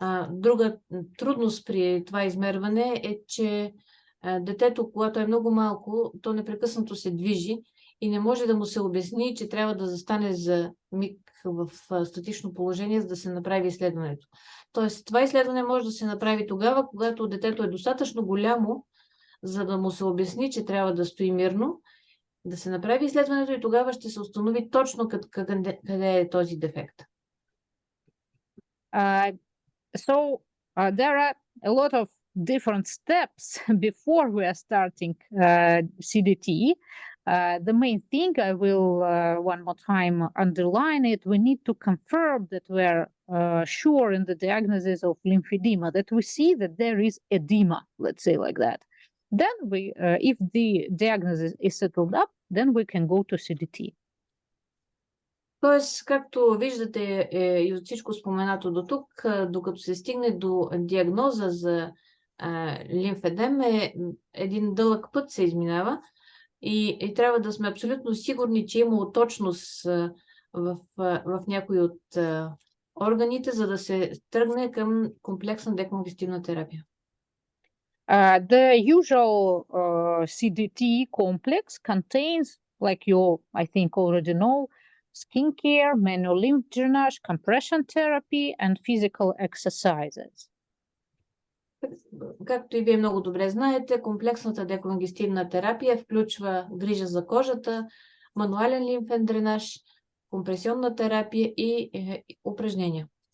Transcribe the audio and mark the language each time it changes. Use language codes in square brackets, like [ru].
[bg] Друга трудност при това измерване е, че детето, когато е много малко, то непрекъснато се движи и не може да му се обясни, че трябва да застане за миг в статично положение, за да се направи изследването. Тоест, това изследване може да се направи тогава, когато детето е достатъчно голямо, за да му се обясни, че трябва да стои мирно, да се направи изследването и тогава ще се установи точно къде е този дефект. [en] So there are a lot of different steps before we are starting CDT. The main thing I will one more time underline it. We need to confirm that we are sure in the diagnosis of lymphedema, that we see that there is edema, let's say like that. Then we, if the diagnosis is settled up, then we can go to CDT. [bg] Тоест, както виждате и от всичко споменато до тук, докато се стигне до диагноза за лимфедем, един дълъг път се изминава и трябва да сме абсолютно сигурни, че има точност в някои от органите, за да се тръгне към комплексна деконгестивна терапия. [en] The usual CDT complex contains, like you, I think, already know, skincare, manual lymph drainage, compression therapy, and physical exercises. [bg] Както и вие много добре знаете, комплексната деконгестивна терапия включва грижа за кожата, мануален лимфен дренаж, компресионна терапия и упражнения.